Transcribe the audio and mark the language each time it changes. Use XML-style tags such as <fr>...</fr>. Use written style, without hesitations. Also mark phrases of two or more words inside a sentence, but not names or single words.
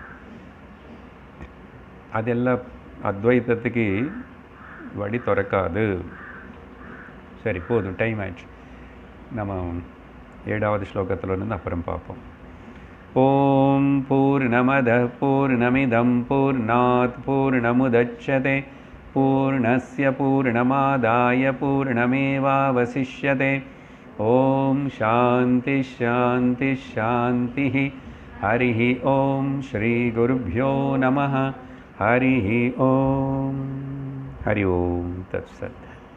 <ta>அதெல்லாம் அத்வைத்தத்துக்கு வழி திறக்காது. சரி, போதும், டைம் ஆயிடுச்சு. நம்ம 7வது ஸ்லோகத்தில் இருந்து அப்புறம் பார்ப்போம்.</ta> <sa>ओम् पूर्णमदः पूर्णमिदं पूर्णात् पूर्णमुदच्यते पूर्णस्य पूर्णमादाय पूर्णमेवावशिष्यते. ओम् शान्ति शान्ति शान्ति. हरिः ओम्. श्री गुरुभ्यो नमः. हरिः ओम्. हरि ओम तत्सत।</sa>